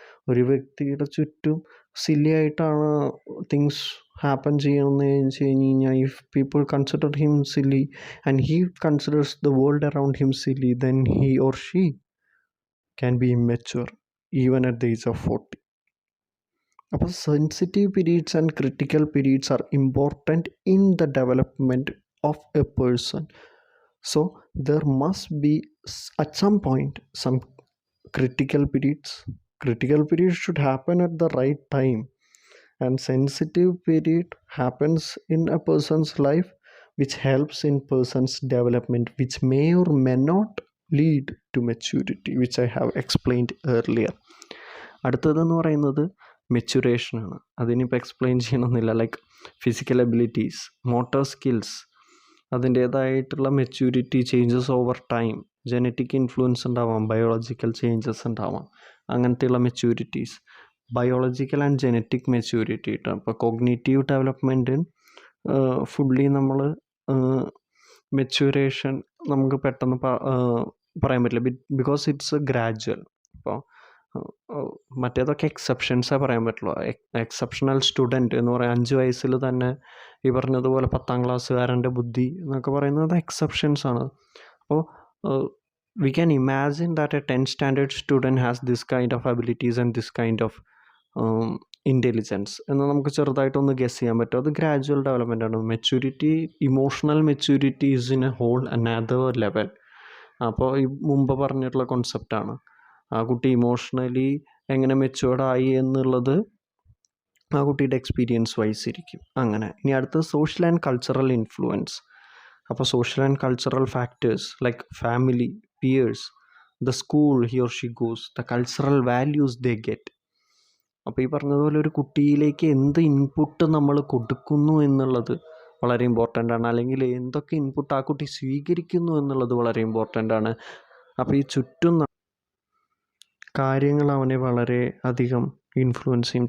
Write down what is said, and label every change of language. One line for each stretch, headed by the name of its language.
Malayalam: ഒരു വ്യക്തിയുടെ ചുറ്റും സില്ലി ആയിട്ടാണ് തിങ്സ് ഹാപ്പൻ ചെയ്യണമെന്ന് വെച്ച് കഴിഞ്ഞ് കഴിഞ്ഞാൽ
English: If people consider him silly and he considers the world around him silly, then he or she can be immature even at the age of 40. അപ്പോൾ sensitive periods and critical periods are important in the development of a person. So there must be at some point some critical periods. Critical periods should happen at the right time, and sensitive period happens in a person's life which helps in person's development, which may or may not lead to maturity, which I have explained earlier.
Malayalam: അടുത്തതെന്ന് പറയുന്നത് മെച്ചുറേഷനാണ്. അതിനിപ്പോൾ explain ചെയ്യണമെന്നില്ല.
English: Like physical abilities, motor skills, അതിൻ്റേതായിട്ടുള്ള maturity changes over time.
Malayalam: Genetic influence ഉണ്ടാവാം, biological changes ഉണ്ടാവാം, അങ്ങനത്തെയുള്ള മെച്യൂരിറ്റീസ്. Biological and genetic maturity കേട്ടോ. അപ്പോൾ കോഗ്നിറ്റീവ് ഡെവലപ്മെൻറ്റിന് ഫുള്ളി നമ്മൾ മെച്യൂറേഷൻ നമുക്ക് പെട്ടെന്ന് പറയാൻ പറ്റില്ല,
English: Because it's gradual.
Malayalam: അപ്പോൾ മറ്റേതൊക്കെ എക്സെപ്ഷൻസേ പറയാൻ പറ്റുള്ളൂ. എക്സെപ്ഷണൽ സ്റ്റുഡൻറ്റ് എന്ന് പറയാൻ 5 വയസ്സിൽ തന്നെ ഈ പറഞ്ഞതുപോലെ 10ാം ക്ലാസ്സുകാരൻ്റെ ബുദ്ധി എന്നൊക്കെ പറയുന്നത് എക്സെപ്ഷൻസ് ആണ്.
English: അപ്പോൾ we can imagine that a 10th standard student has this kind of abilities and this kind of intelligence
Malayalam: എന്ന് നമുക്ക് ചെറുതായിട്ടൊന്ന് ഗസ് ചെയ്യാൻ പറ്റും. അത് ഗ്രാജുവൽ ഡെവലപ്മെൻ്റ് ആണ്.
English: Maturity, emotional maturity is in a whole another level.
Malayalam: അപ്പോൾ ഈ മുമ്പ് പറഞ്ഞിട്ടുള്ള കോൺസെപ്റ്റാണ്. ആ കുട്ടി ഇമോഷണലി എങ്ങനെ മെച്യൂർഡായി എന്നുള്ളത് ആ കുട്ടിയുടെ എക്സ്പീരിയൻസ് വൈസ് ഇരിക്കും. അങ്ങനെ ഇനി അടുത്ത സോഷ്യൽ ആൻഡ് കൾച്ചറൽ ഇൻഫ്ലുവൻസ്.
English: അപ്പോൾ social and cultural factors like family, peers, the school he or she goes, the cultural values they get.
Malayalam: അപ്പോൾ ഈ പറഞ്ഞതുപോലെ ഒരു കുട്ടിയിലേക്ക് എന്ത് ഇൻപുട്ട് നമ്മൾ കൊടുക്കുന്നു എന്നുള്ളത് വളരെ ഇമ്പോർട്ടൻ്റ് ആണ്. അല്ലെങ്കിൽ എന്തൊക്കെ ഇൻപുട്ട് ആ കുട്ടി സ്വീകരിക്കുന്നു എന്നുള്ളത് വളരെ ഇമ്പോർട്ടൻ്റ് ആണ്. അപ്പോൾ ഈ ചുറ്റും കാര്യങ്ങൾ അവനെ വളരെ അധികം ഇൻഫ്ലുവൻസ് ചെയ്യും.